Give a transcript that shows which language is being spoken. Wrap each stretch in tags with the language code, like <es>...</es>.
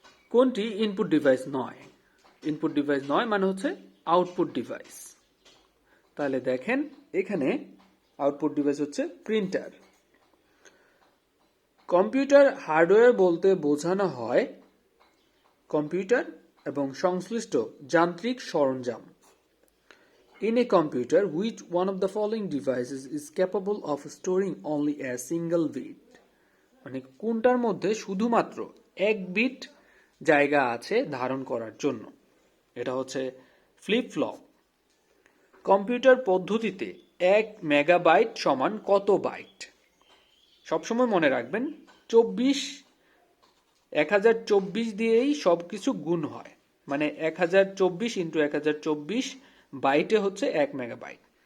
<bn>কোনটি input device নয়? Input device নয় মানে হচ্ছে আউটপুট ডিভাইস। তাহলে দেখেন এখানে আউটপুট ডিভাইস হচ্ছে প্রিন্টার। কম্পিউটার হার্ডওয়্যার বলতে বোঝানো হয় কম্পিউটার এবং সংশ্লিষ্ট যান্ত্রিক সরঞ্জাম।</bn> <en>In a computer, which one of the following devices is capable of storing only a single bit?</en> <bn>মানে কোনটার মধ্যে শুধুমাত্র 1 বিট জায়গা আছে ধারণ করার জন্য? এটা হচ্ছে ফ্লিপ ফ্লপ। কম্পিউটার পদ্ধতিতে 1 মেগাবাইট সমান কত বাইট? সবসময় মনে রাখবেন 24 1024 দিয়েই সবকিছু গুণ হয়, মানে 1024 ইন্টু 1024 বাইটে হচ্ছে 1 মেগাবাইট।</bn>